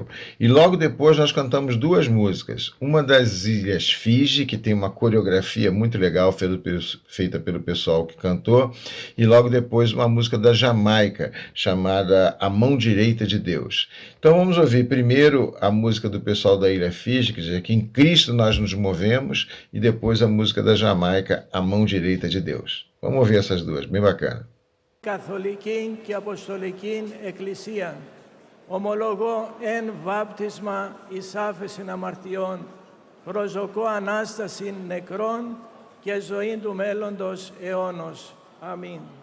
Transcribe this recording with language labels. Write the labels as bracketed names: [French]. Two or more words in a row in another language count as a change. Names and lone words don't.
[Portuguese] E logo depois nós cantamos duas músicas, uma das Ilhas Fiji, que tem uma coreografia muito legal feita pelo pessoal que cantou, e logo depois uma música da Jamaica, chamada A Mão Direita de Deus. Então vamos ouvir primeiro a música do pessoal da Ilha Fiji, que diz que em Cristo nós nos movemos, e depois a música da Jamaica, A Mão Direita de Deus. Vamos ouvir essas duas, bem bacana. [Greek] Καθολική και Αποστολική Εκκλησία, ομολογώ εν βάπτισμα εις άφεσιν αμαρτιών, προσδοκώ Ανάσταση νεκρών και ζωή του μέλλοντος αιώνος. Αμήν.